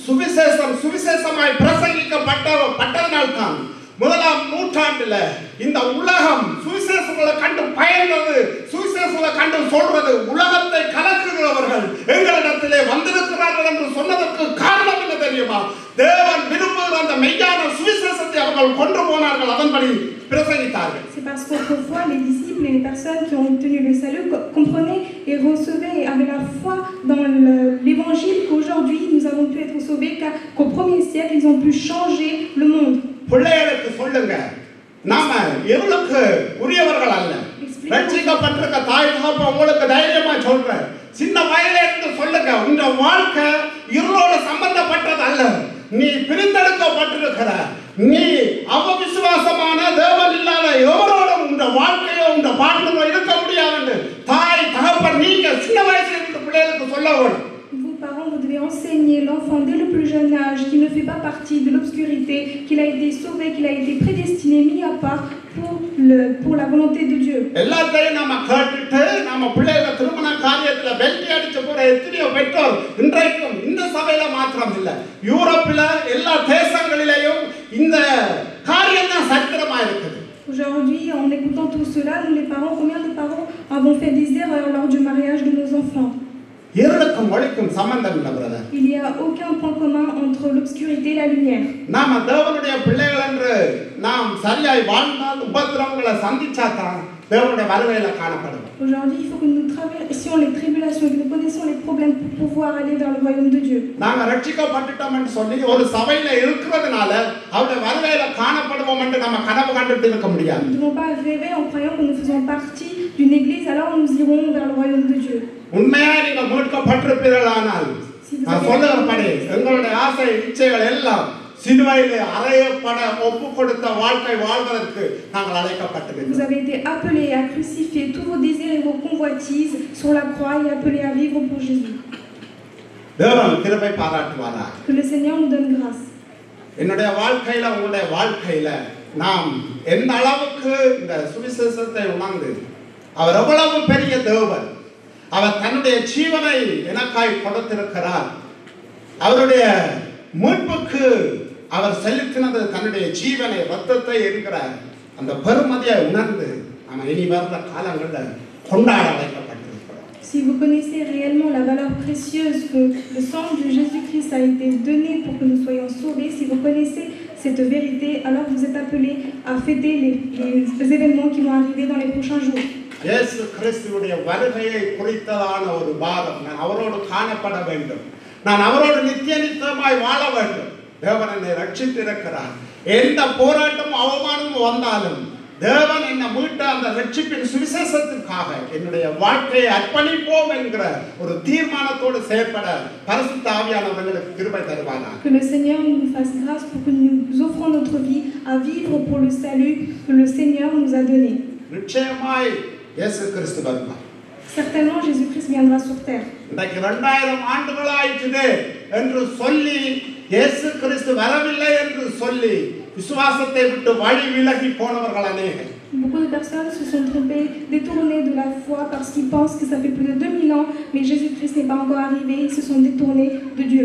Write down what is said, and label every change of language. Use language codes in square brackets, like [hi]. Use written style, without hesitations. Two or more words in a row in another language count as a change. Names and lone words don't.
[ta] சுவிசேஷமாய் பிரசங்கிக்கப்பட்டதனால்தான் முதலாம் நூற்றாண்டுல இந்த உலகம் சுவிசேஷங்களை கண்டு பயந்தது, சுவிசேஷங்களை கண்டு சொல்றது, உலகத்தை கலக்குகிறவர்கள் எங்களிடத்திலே வந்திருக்கிறார்கள் என்று சொன்னதற்கு காரணம் என்ன தெரியுமா? தேவன் விரும்புகிற அந்த மெய்யான சுவிசேஷத்தை அவர்கள் கொண்டு போனார்கள், அதன்படி பிரசங்கித்தார்கள். [fr] C'est parce qu'autrefois les disciples et les personnes qui ont obtenu le salut comprenaient et recevaient et avaient la foi dans l'évangile qu'aujourd'hui nous avons pu être sauvés, qu'au premier siècle ils ont pu changer le monde. [ta] பிள்ளைகளுக்கு சொல்லுங்க, நாம இருளுக்கு உரியவர்கள் அல்ல. ரட்சிக்கப்பட்டிருக்க தாய் தகப்பன் உங்களுக்கு தைரியமா சொல்றேன், சின்ன வயதில இருந்து சொல்லுங்க, உங்க வாழ்க்கை இருளோட சம்பந்தப்பட்டது அல்ல. நீ பிரித்தெடுக்கப்பட்டிருக்கிற, நீ அவிசுவாசமான தேவன் இல்லாத எவரோடும் உங்க வாழ்க்கையோ உங்க பாட்டிலோ இருக்க முடியாது. தாய் தகப்பன் நீங்க சின்ன வயசுல இருந்து பிள்ளைகளுக்கு சொல்ல வேணும். [fr] Vous, parents, vous devez enseigner l'enfant dès le plus jeune âge qu'il ne fait pas partie de l'obscurité, qu'il a été sauvé, qu'il a été prédestiné, mis à part pour la volonté de Dieu. [ta] எல்லாத்தையும் நாம கேட்டுட்டு நாம பிள்ளைகளை திருமண காரியத்துல வெல்டி அடிச்ச போற எத்தனையோ பெற்றோர் இன்றைக்கும் இந்த சபையில மாத்திரம் இல்ல, யூரோப்பில எல்லா தேசங்களிலேயும் இந்த காரியம் தான் சத்திரமா இருக்குது. [fr] Aujourd'hui, en écoutant tout cela, nous les parents, combien de parents avons fait des erreurs lors du mariage de nos enfants? [ta] இருளுக்கும் ஒளிக்கும் சம்பந்தம் இல்லை பிரதர். [fr] Il n'y a aucun point commun entre l'obscurité et la lumière. [ta] நாம தேவனுடைய பிள்ளைகள் என்று நாம் சரியாய் வாழ்ந்தால் உபத்திரவங்களை சந்திச்சாதான் தேவனுடைய வருகையில காணப்படும். [fr] Aujourd'hui, il faut que nous traversions les tribulations, que nous connaissions les problèmes pour pouvoir aller dans le royaume de Dieu. [ta] நாங்க ரட்சிக்கப்பட்டுட்டோம் என்று சொல்லி ஒரு சபையில இருக்கிறதுனால அவருடைய வருகையில காணப்படுவோம் என்று நம்ம கனவு கண்டுட்டு இருக்க முடியாது. [fr] Nous ne devons pas rêver en croyant que nous faisons partie d'une église, alors nous irons vers le royaume de Dieu. [ta] உண்மையா நீங்க மீட்கப்பட்டிருப்பீர்களானால் நான் சொல்லுகிறபடி எங்களுடைய ஆசை இச்சைகள் எல்லாம் சிலுவையிலே அறையப்பட ஒப்பு கொடுத்த வாழ்க்கை வாழ்வதற்கு நாங்கள் [fr] Vous [ta] அழைக்கப்பட்டிருக்கிறோம். [fr] avez été appelés à crucifier tous vos désirs et vos convoitises sur la croix et appelés à vivre pour Jésus. [ta] தேவன் கிருபை பாராட்டுவாராக. [fr] Que le Seigneur nous donne grâce. [ta] என்னுடைய வாழ்க்கையில உங்களுடைய வாழ்க்கையில நாம் எந்த அளவுக்கு இந்த சுவிசேஷத்தை உணர்ந்து அவர் எவ்வளவு பெரிய தேவன், அவர் தன்னுடைய ஜீவனை எனக்காய் கொடுத்திருக்கிறார், அவருடைய மீட்புக்கு அவர் செலுத்தினது தன்னுடைய ஜீவனை ரத்தத்தை என்கிற அந்த பெருமதியை உணர்ந்து நம்ம இனி வர்ற காலங்களில் கொண்டாட அழைக்கப்பட்டிருக்கிறோம். [fr] Si vous connaissez réellement la valeur précieuse que le sang de Jésus-Christ a été donné pour que nous soyons sauvés, si vous connaissez cette vérité, alors vous êtes appelés à fêter les événements qui vont arriver dans les prochains jours. [ta] இயேசு கிறிஸ்துவுடைய வருகையை குறித்ததான ஒரு பாரம், நான் அவரோடு காணப்பட வேண்டும், நான் அவரோடு நித்திய நித்தியமாய் வாழ வேண்டும். தேவன் என்னை ரட்சித்திருக்கிறார். எந்த போராட்டமும் அவமானமும் வந்தாலும் தேவன் என்னை மீட்ட அந்த ரட்சிப்பின் சுவிசேஷத்திற்காக என்னுடைய வாழ்க்கையை அர்ப்பணிப்போம் என்கிற ஒரு தீர்மானத்தோடு செயற்பட பரிசுத்த ஆவியானவர்களுக்கு கிருபை தருவாராக. [fr] Que le Seigneur nous fasse grâce pour que nous offrons notre vie à vivre pour le salut que le Seigneur nous a donné. [ta] நிச்சயமாய் இயேசு கிறிஸ்து வருவார். [fr] Certainement Jésus-Christ viendra sur terre. [ta] இன்றைக்கு 2000 ஆண்டுகளாயிற்று என்று சொல்லி இயேசு கிறிஸ்து வரவில்லை என்று சொல்லி விசுவாசத்தை விட்டு வழி விலகி போனவர்கள் அநேகர். [fr] Beaucoup de personnes se sont trompées, détournées de la foi parce qu'ils pensent que ça fait plus de 2000 ans, mais Jésus-Christ n'est pas encore arrivé, ils se sont détournés de Dieu.